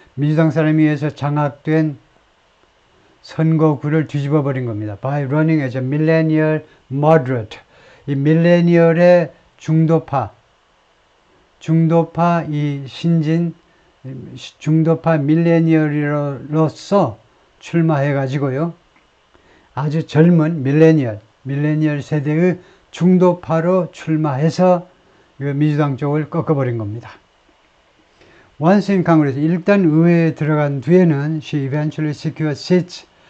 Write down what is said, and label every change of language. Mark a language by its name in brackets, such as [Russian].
[Korean] 민주당 사람에 의해서 장악된 선거구를 뒤집어 버린 겁니다. [English] By running as a millennial moderate. [Korean] 이 밀레니얼의 중도파 이 신진 중도파 밀레니얼로서 출마해 가지고요. 아주 젊은 밀레니얼 세대의 중도파로 출마해서 민주당 쪽을 꺾어버린 겁니다. [English] Once in Congress, [Korean] 일단 의회에 들어간 뒤에는 [English] she eventually secured seats.